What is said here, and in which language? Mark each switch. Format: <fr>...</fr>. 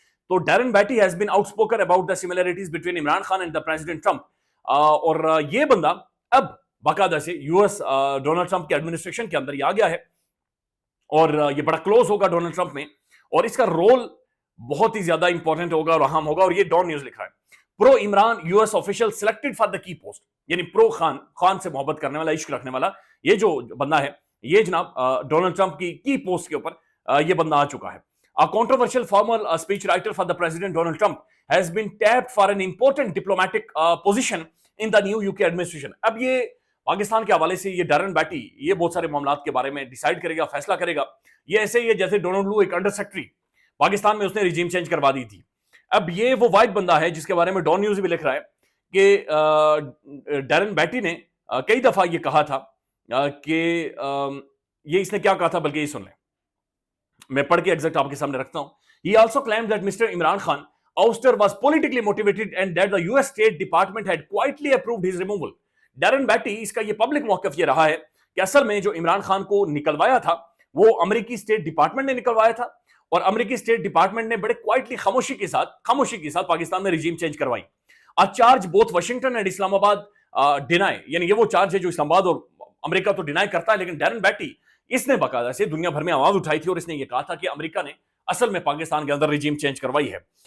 <hi>तो Darren Betty</hi> <en>has been outspoken about the similarities between Imran Khan and the president Trump,</en> <hi>और ये बंदा अब बाकायदा से यूएस डोनाल्ड ट्रंप के एडमिनिस्ट्रेशन के अंदर ही आ गया है और ये बड़ा क्लोज होगा डोनाल्ड ट्रंप में, और इसका रोल बहुत ही ज्यादा इंपॉर्टेंट होगा और अहम होगा। और ये डॉन न्यूज लिखा है,</hi> <en>pro Imran US official selected for the की post,</en> <hi>यानी प्रो खान से मोहब्बत करने वाला, इश्क रखने वाला ये जो बंदा है, ये जनाब डोनाल्ड ट्रंप की पोस्ट के ऊपर ये बंदा आ चुका है।</hi> <en>A controversial former speech writer for the president Donald Trump has been tapped for an important diplomatic position in the new UK administration।</en> <hi>अब ये पाकिस्तान के हवाले से ये डैरन बैटी ये बहुत सारे मामलात के बारे में डिसाइड करेगा, फैसला करेगा। ये ऐसे ही है जैसे डोनाल्ड लू एक अंडर सेक्रेटरी पाकिस्तान में, उसने रिजीम चेंज करवा दी थी। अब ये वो वाइड बंदा है जिसके बारे में डॉन न्यूज भी लिख रहा है कि डैरन बैटी ने कई दफा ये कहा था कि ये इसने क्या कहा था, बल्कि ये सुन लें, मैं पढ़ के एग्जैक्ट आपके सामने रखता हूं।</hi> <en>He also claimed that Mr. Imran Khan ouster was politically motivated and that the US State Department had quietly approved his removal।</en> <hi>Darren बैटी इसका ये पब्लिक मौकफ ये रहा है कि असल में जो इमरान खान को निकलवाया था वो अमेरिकी स्टेट डिपार्टमेंट ने निकलवाया था, और अमेरिकी स्टेट डिपार्टमेंट ने बड़े क्वाइटली खामोशी के साथ पाकिस्तान में रिजीम चेंज करवाई।</hi> <en>charge both Washington and Islamabad deny,</en> <hi>यानी ये वो चार्ज है जो इस्लामाबाद और अमेरिका तो डिनाई करता है, लेकिन डैरन बैटी इसने बाकायदा से दुनिया भर में आवाज उठाई थी और इसने ये कहा था कि अमेरिका ने असल में पाकिस्तान के अंदर रिजीम चेंज करवाई है।</hi>